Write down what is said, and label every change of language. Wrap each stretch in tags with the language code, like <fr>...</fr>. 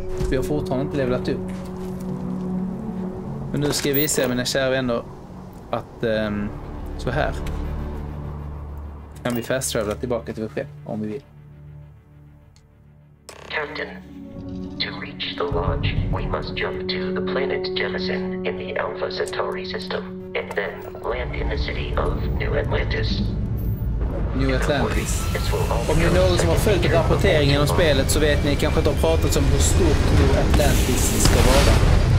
<sv>Vi har fortfarande inte levlat upp. Men nu ska jag visa mina kära vänner att så här kan vi fast-travela tillbaka till vår skepp om vi vill.</sv> <en>Captain, to reach the lodge, we must jump to the planet Jemison in the Alpha Centauri system, and then land in the city of New Atlantis. New Atlantis.</en> <sv>Om det är någon som har följt rapporteringen om spelet så vet ni kanske att de har pratat om hur stort New Atlantis ska vara.</sv>